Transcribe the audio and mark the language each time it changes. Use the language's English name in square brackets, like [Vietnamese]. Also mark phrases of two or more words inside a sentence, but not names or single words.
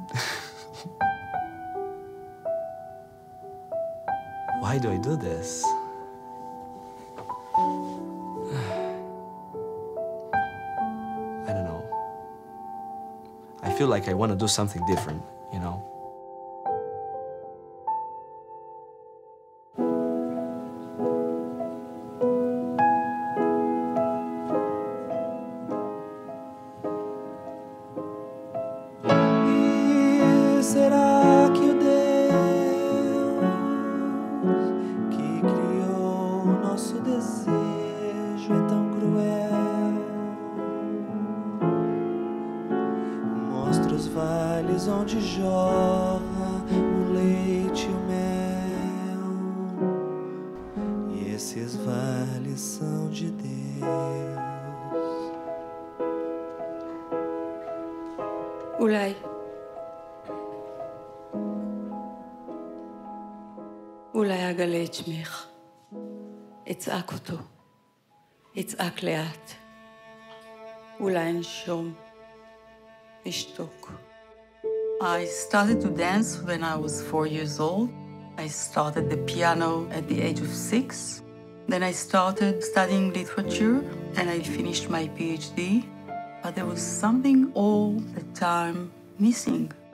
[English] Why do I do this? I don't know. I feel like I want to do something different, you know? [Portuguese] E será que o Deus que criou o nosso desejo é tão cruel? Mostra os vales onde jorra o leite e o mel, e esses vales são de Deus. [Hebrew] אולי אגלה את שמך, אצעק אותו, אצעק לאט, אולי אנשום, אשתוק. [English] I started to dance when I was 4 years old. I started the piano at the age of 6. Then I started studying literature and I finished my PhD. But there was something all the time missing.